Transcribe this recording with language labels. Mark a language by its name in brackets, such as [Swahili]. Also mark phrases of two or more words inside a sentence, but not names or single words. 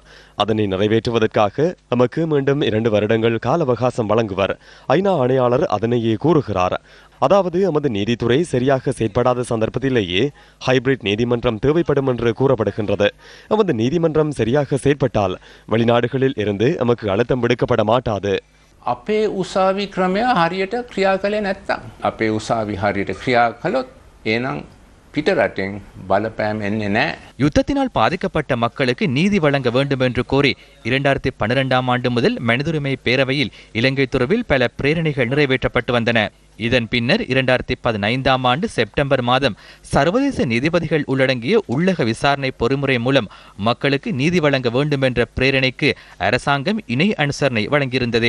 [Tamil] அதனை நிறைவேற்றுவதற்காக நமக்கு மீண்டும் 2 வருடங்கள் கால அவகாசம் வழங்குவர். ஐநா ஆணையாளர் அதனையே கூறுகிறார். அதாவது எமது நீதித்துறை சரியாக செயற்படாத சந்தர்ப்பத்திலேயே ஹைபிரிட் நீதிமன்றம் தேவைப்படும் என்று கூறப்படுகின்றது. எமது நீதிமன்றம் சரியாக செயற்பட்டால் வெளிநாடுகளில் இருந்து எமக்கு அழுத்தம் விடுக்கப்பட மாட்டாது. [Sinhala] අපේ උසාවි ක්‍රමය හරියට ක්‍රියා කළේ නැත්තම් අපේ උසාවි හරියට ක්‍රියා කළොත් එනම් පිටරටින් බලපෑම් එන්නේ නැහැ. [Tamil] யுத்தத்தினால் பாதிக்கப்பட்ட மக்களுக்கு நீதி வழங்க வேண்டும் என்று கோரி 2012ஆம் ஆண்டு முதல் மனிதுரிமை பேரவையில் இலங்கை தொடர்பில் பல பிரேரணைகள் நிறைவேற்றப்பட்டு வந்தன. இதன் பின்னர் 2015ஆம் ஆண்டு செப்டம்பர் மாதம் சர்வதேச நீதிபதிகள் உள்ளடங்கிய உள்ளக விசாரணை பொறிமுறை மூலம் மக்களுக்கு நீதி வழங்க வேண்டும் என்ற பிரேரணைக்கு அரசாங்கம் இணை அனுசரணை வழங்கியிருந்தது.